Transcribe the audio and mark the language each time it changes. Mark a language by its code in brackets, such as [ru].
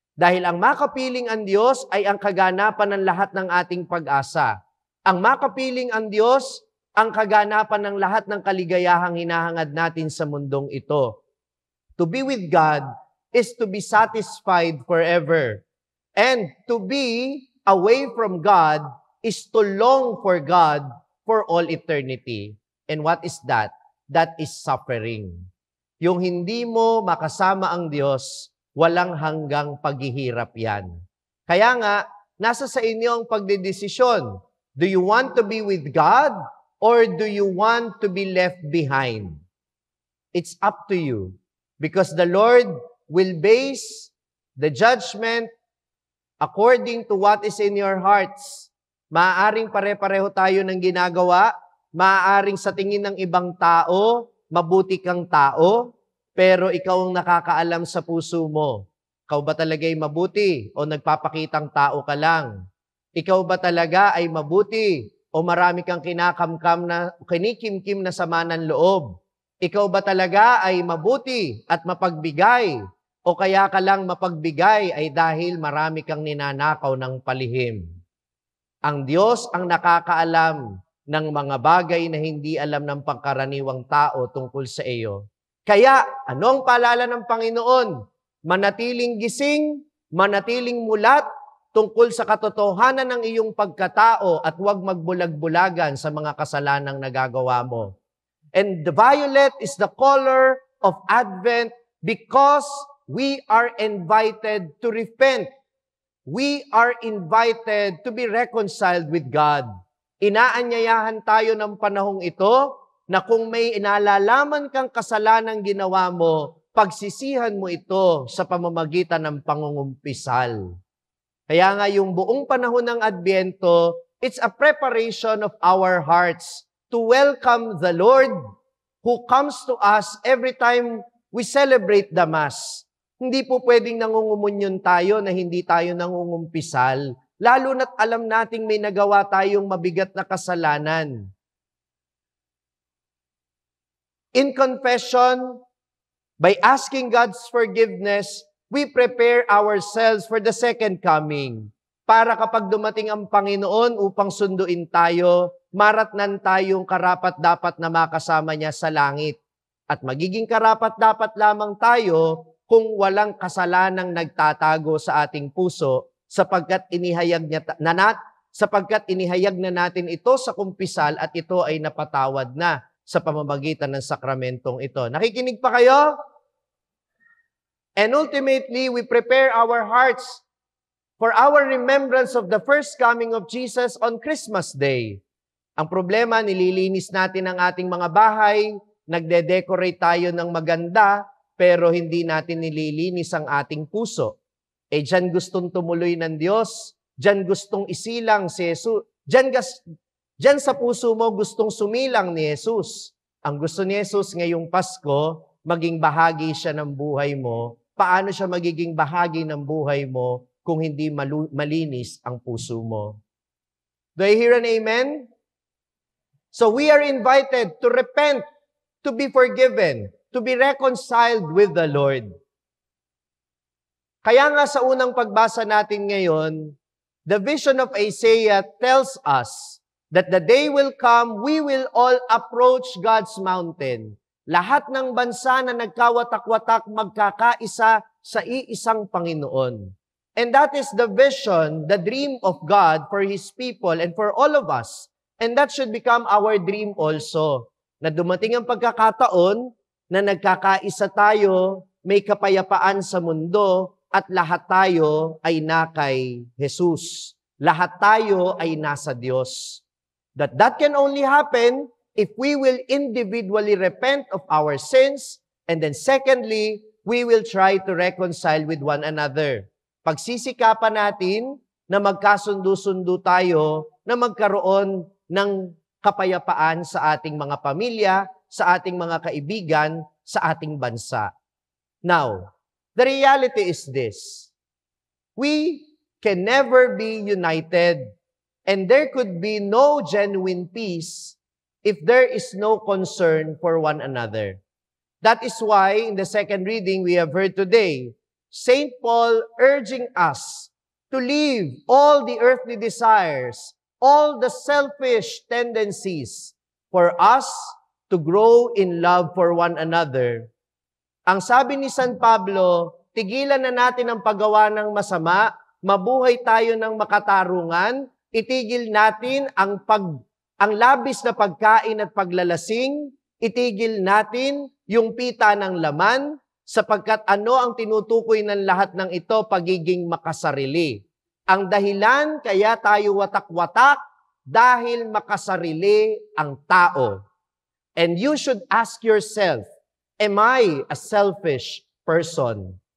[tl] Dahil ang makapiling ang Diyos ay ang kaganapan ng lahat ng ating pag-asa. Ang makapiling ang Diyos, ang kaganapan ng lahat ng kaligayahang hinahangad natin sa mundong ito. [en] To be with God is to be satisfied forever. And to be away from God is to long for God for all eternity. And what is that? That is suffering. [tl] Yung hindi mo makasama ang Diyos, walang hanggang paghihirap yan. Kaya nga, nasa sa inyo ang pagdedesisyon. [en] Do you want to be with God or do you want to be left behind? It's up to you. Because the Lord will base the judgment according to what is in your hearts. [tl] Maaaring pare-pareho tayo ng ginagawa, maaaring sa tingin ng ibang tao, mabuti kang tao, pero ikaw ang nakakaalam sa puso mo. Ikaw ba talaga'y mabuti o nagpapakitang tao ka lang? Ikaw ba talaga ay mabuti o marami kang kinikimkim na sama ng loob? Ikaw ba talaga ay mabuti at mapagbigay o kaya ka lang mapagbigay ay dahil marami kang ninanakaw ng palihim? Ang Diyos ang nakakaalam ng mga bagay na hindi alam ng pangkaraniwang tao tungkol sa iyo. Kaya, anong paalala ng Panginoon? Manatiling gising, manatiling mulat tungkol sa katotohanan ng iyong pagkatao at huwag magbulag-bulagan sa mga kasalanang nagagawa mo. [en] And the violet is the color of Advent because we are invited to repent. We are invited to be reconciled with God. [tl] Inaanyayahan tayo ng panahong ito na kung may inalalaman kang kasalanang ginawa mo, pagsisihan mo ito sa pamamagitan ng pangungumpisal. Kaya nga yung buong panahon ng Adbyento, [en] it's a preparation of our hearts to welcome the Lord who comes to us every time we celebrate the Mass. [tl] Hindi po pwedeng nangungumunyon tayo na hindi tayo nangungumpisal, lalo na't alam nating may nagawa tayong mabigat na kasalanan. [en] In confession, by asking God's forgiveness, we prepare ourselves for the second coming. [tl] Para kapag dumating ang Panginoon upang sunduin tayo, maratnan tayong karapat-dapat na makasama niya sa langit. At magiging karapat-dapat lamang tayo kung walang kasalanang nagtatago sa ating puso sapagkat inihayag na natin ito sa kumpisal at ito ay napatawad na sa pamamagitan ng sakramentong ito. Nakikinig pa kayo? [en] And ultimately, we prepare our hearts for our remembrance of the first coming of Jesus on Christmas Day. [tl] Ang problema, nililinis natin ang ating mga bahay, nagde-decorate tayo ng maganda, pero hindi natin nililinis ang ating puso. Diyan gustong tumuloy ng Diyos, diyan gustong isilang si Jesus, diyan sa puso mo gustong sumilang ni Jesus. Ang gusto ni Jesus ngayong Pasko, maging bahagi siya ng buhay mo. Paano siya magiging bahagi ng buhay mo kung hindi malinis ang puso mo? [en] Do I hear an amen? So we are invited to repent, to be forgiven, to be reconciled with the Lord. [tl] Kaya nga sa unang pagbasa natin ngayon, [en] the vision of Isaiah tells us that the day will come, we will all approach God's mountain. [tl] Lahat ng bansa na nagkawatak-watak magkakaisa sa iisang Panginoon. [en] And that is the vision, the dream of God for His people and for all of us. And that should become our dream also. [tl] Na dumating ang pagkakataon na nagkakaisa tayo, may kapayapaan sa mundo, at lahat tayo ay nakay Jesus. Lahat tayo ay nasa Diyos. [en] That can only happen if we will individually repent of our sins, and then secondly, we will try to reconcile with one another. [tl] Pagsisikapan natin na magkasundo-sundo tayo, na magkaroon ng kapayapaan sa ating mga pamilya, sa ating mga kaibigan, sa ating bansa. [en] Now, the reality is this. We can never be united, and there could be no genuine peace if there is no concern for one another. That is why, in the second reading we have heard today, St. Paul urging us to leave all the earthly desires, all the selfish tendencies, for us to grow in love for one another. [tl] Ang sabi ni San Pablo, tigilan na natin ang paggawa ng masama, mabuhay tayo ng makatarungan, itigil natin ang labis na pagkain at paglalasing, itigil natin yung pita ng laman, sapagkat ano ang tinutukoy ng lahat ng ito? Pagiging makasarili. Ang dahilan kaya tayo watak-watak, dahil makasarili ang tao. [en] And you should ask yourself, am I a selfish person?